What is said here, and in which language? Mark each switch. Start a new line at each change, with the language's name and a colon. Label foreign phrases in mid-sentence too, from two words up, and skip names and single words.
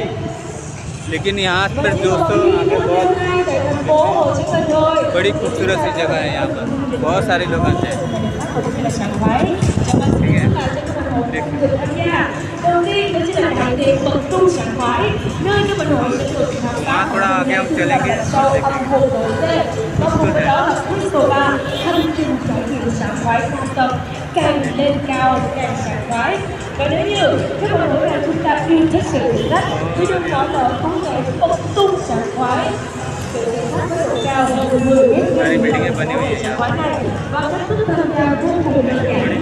Hindi: लेकिन यहाँ पर दोस्तों बहुत बड़ी खूबसूरत सी जगह है। यहाँ पर बहुत सारे लोग आते हैं, ठीक है। वहाँ थोड़ा आगे हम चलेंगे,
Vietnamese: càng lên cao càng sảng khoái. Và nếu như các bạn nói là chúng ta yêu thích sự thử thách, chứ đừng nói là không thể bật tung sảng khoái. Sự thử thách với độ cao hơn 10 mét sảng khoái này và cách thức tham gia vô cùng đơn giản.